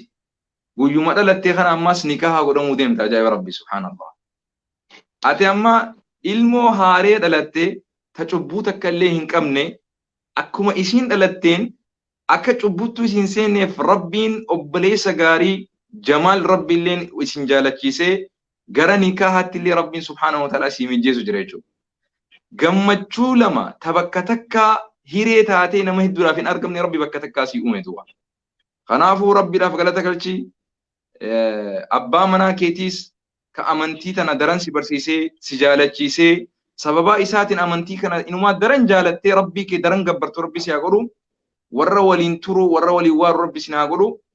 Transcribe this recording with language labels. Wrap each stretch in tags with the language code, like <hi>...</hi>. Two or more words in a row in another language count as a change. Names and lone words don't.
<om>guyyuma dhalattee kana ammas nikaha godhamuu deemta ajaa'iba rabbi subhanallah ati amma ilmoo haaree dhalattee ta cubbuu takka illee hin qabne akkuma isiin dhalatteen akka cubbuttu isin seenneef rabbiin obboleessa gaarii Jamaal rabbiilleen isin jaalachiisee gara nikahaatti illee rabbiin</om> <ar>سبحانه وتعالى</ar> <om>si mijjeesu jira jechuudha gammachuu lama ta bakka takka hiree taatee nama hedduudhaaf hin argamne rabbi bakka takkaa si uumetu kanaafuu rabbiidhaaf galata galchi abbaa manaa keetiis ka amantii tana daran si barsiisee si jaalachiisee sababa isaatiin amantii kana inumaa daran jaalattee rabbii kee daran gabbartu rabbi si haa godhu warra waliin turu warra waliin waaru rabbi si haa godhu</om>